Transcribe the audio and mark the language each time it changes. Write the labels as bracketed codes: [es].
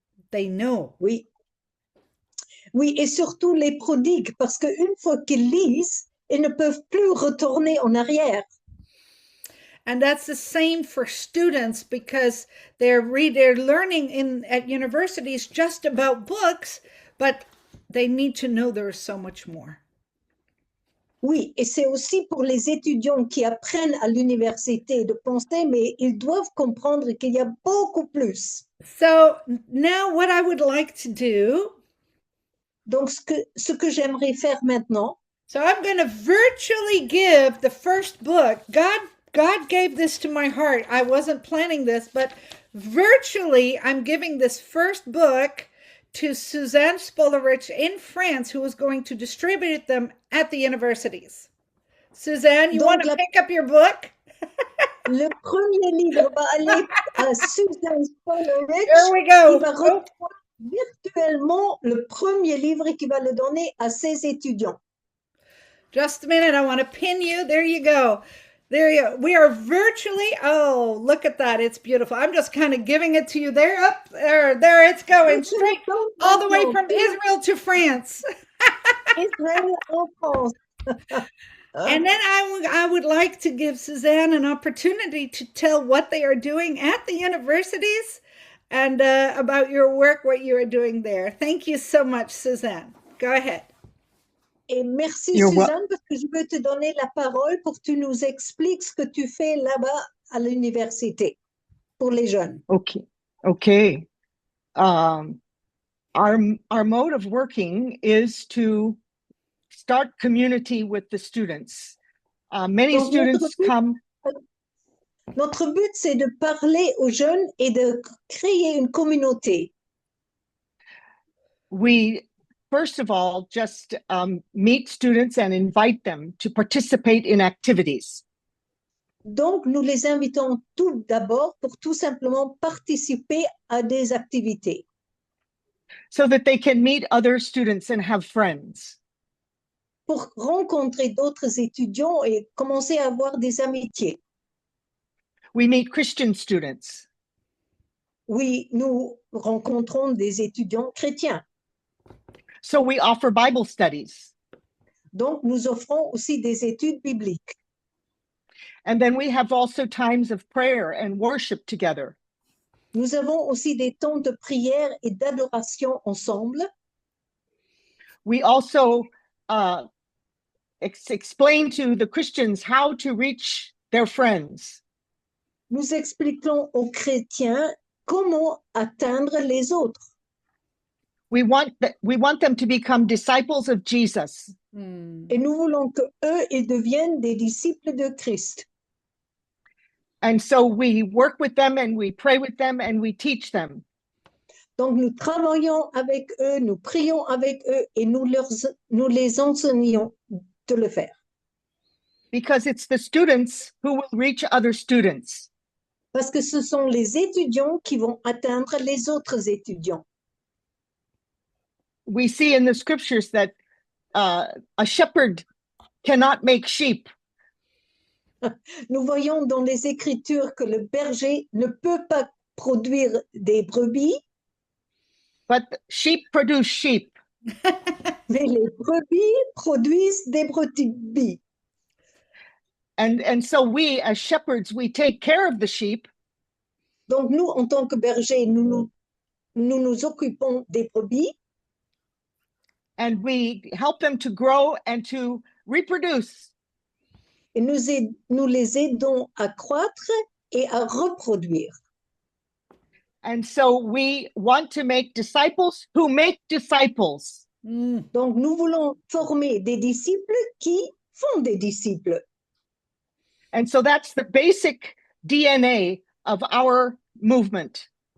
[en] They know. [fr] Oui. Oui, et surtout les prodigues, parce qu'une fois qu'ils lisent, ils ne peuvent plus retourner en arrière. [en] And that's the same for students, because they're learning at universities just about books, but they need to know there is so much more. [fr] Oui, et c'est aussi pour les étudiants qui apprennent à l'université de penser, mais ils doivent comprendre qu'il y a beaucoup plus. [en] So now what I would like to do. [fr] Donc, ce que j'aimerais faire maintenant. [en] So I'm going to virtually give the first book. God gave this to my heart. I wasn't planning this, but virtually I'm giving this first book to Suzanne Spolarich in France, who is going to distribute them at the universities. Suzanne, you want to pick up your book? [fr] Le premier livre va aller à Suzanne Spolarich. [en] There we go. [fr] Qui va recevoir virtuellement le premier livre qui va le donner à ses étudiants. [en] Just a minute. I want to pin you. There you go. There you go. We are virtually. Oh, look at that. It's beautiful. I'm just kind of giving it to you there. Up there. There it's going straight all the way from Israel to France. [fr] Israel en France. [en] And then I would like to give Suzanne an opportunity to tell what they are doing at the universities and about your work, what you are doing there. Thank you so much, Suzanne. Go ahead. [fr] Et merci [en] You're wel- [fr] Suzanne, parce que je veux te donner la parole pour que tu nous expliques ce que tu fais là-bas à l'université pour les jeunes. [en] Okay. Okay. Our mode of working is to start community with the students. Many [fr] Donc, [en] students come. [fr] Notre but, c'est de parler aux jeunes et de créer une communauté. [en] We first of all just meet students and invite them to participate in activities. [fr] Donc, nous les invitons tout d'abord pour tout simplement participer à des activités, [en] so that they can meet other students and have friends. [fr] pour rencontrer d'autres étudiants et commencer à avoir des amitiés. [en] We meet Christian students. [fr] Oui, nous rencontrons des étudiants chrétiens. [en] So we offer Bible studies. [fr] Donc, nous offrons aussi des études bibliques. [en] And then we have also times of prayer and worship together. [fr] Nous avons aussi des temps de prière et d'adoration ensemble. [en] We also explain to the Christians how to reach their friends. [fr] Nous expliquons aux chrétiens comment atteindre les autres. [en] We want them to become disciples of Jesus. [fr] Et nous voulons que eux, ils deviennent des disciples de Christ. [en] And so we work with them and we pray with them and we teach them. [fr] Donc, nous travaillons avec eux, nous prions avec eux et nous les enseignons de le faire. [en] Because it's the students who will reach other students. [fr] Parce que ce sont les étudiants qui vont atteindre les autres étudiants. [en] We see in the scriptures that a shepherd cannot make sheep. [fr] Nous voyons dans les Écritures que le berger ne peut pas produire des brebis, [en] But sheep produce sheep. [fr] mais les brebis produisent des brebis. [en] And so we, as shepherds, we take care of the sheep. [fr] Donc nous, en tant que bergers, nous nous occupons des brebis [en] And we help them to grow and to reproduce. [fr] et nous les aidons à croître et à reproduire. [en] And so we want to make disciples who make disciples. [fr] Donc nous voulons former des disciples qui font des disciples. [en] And so that's the basic DNA of our movement.